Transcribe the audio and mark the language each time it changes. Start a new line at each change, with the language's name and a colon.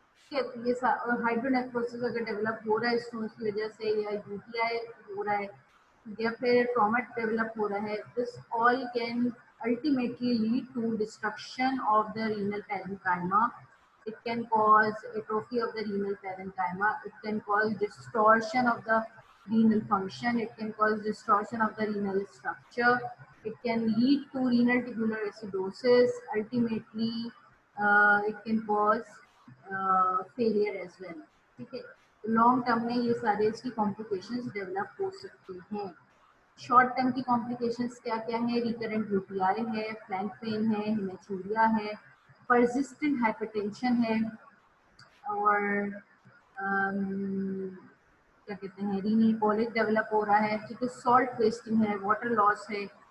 Hindi: ठीक है, तो ये हाइड्रोनेफ्रोसिस अगर डेवलप हो रहा है स्टोन्स की वजह से या यूटीआई हो रहा है या फिर ट्रॉमा डेवलप हो रहा है,
English: This all can ultimately lead to destruction of the renal parenchyma. It can cause atrophy of the renal parenchyma. It can cause distortion of the renal function. It can cause distortion of the renal structure. It can lead to renal tubular acidosis. Ultimately, it can cause failure as well.
Hindi: ठीक है, long term में ये सारे इसकी complications develop हो सकती हैं. Short term की कॉम्प्लिकेशंस क्या क्या है? रिकरेंट यूटीआई है, फ्लैंक पेन है, हेमेचूरिया है, परसिस्टेंट हाइपरटेंशन है और क्या कहते हैं रीनल कोलिक डेवलप हो रहा है, क्योंकि सॉल्ट वेस्टिंग है, वाटर लॉस है.